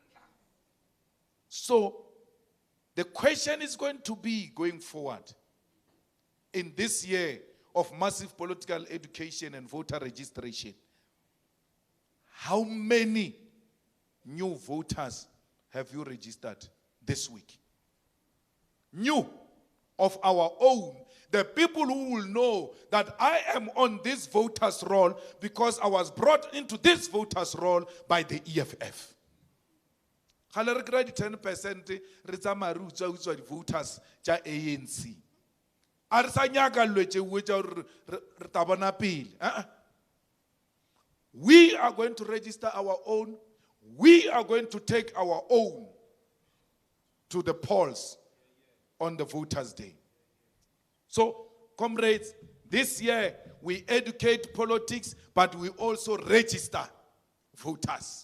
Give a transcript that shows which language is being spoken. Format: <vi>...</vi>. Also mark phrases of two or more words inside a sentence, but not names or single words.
<en>So, the question is going to be, going forward, in this year of massive political education and voter registration, how many new voters have you registered this week? New, of our own. The people who will know that I am on this voters' roll because I was brought into this voters' roll by the EFF.</en> <nso>Gale re kry 10% re tsamaya re utswa di-voters tša ANC. A re sa nyaka lwe tšeo tša gore re tla bona pele.</nso> <en>We are going to register our own. We are going to take our own to the polls on the voters' day. So, comrades, this year we educate politics, but we also register voters.</en>